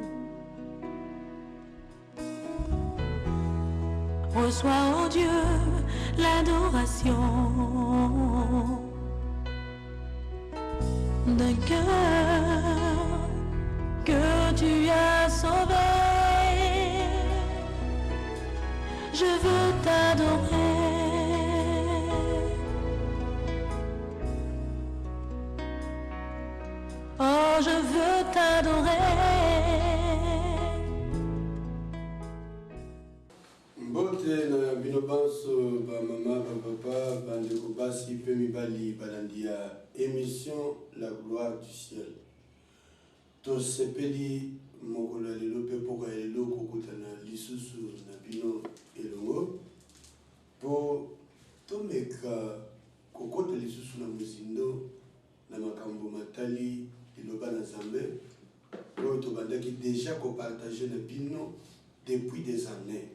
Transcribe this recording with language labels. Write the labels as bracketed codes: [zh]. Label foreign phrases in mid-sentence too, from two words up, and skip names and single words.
[fr] Reçois, oh Dieu, l'adoration d'un cœur que tu as sauvé. Je veux t'adorer. Oh, je veux t'adorer. [ln] Mbote na bino banso ba mama ba papa bandeko basi pe mibali balandia émission La gloire du ciel. To sepeli mokolo lelo pe poko lelo kokutana lisusu na bino elongo po to meka kokota lisusu na muzindo na makambo matali liloba na Nzambe oyo tobandaki déjà kopartager na bino [fr] depuis des années.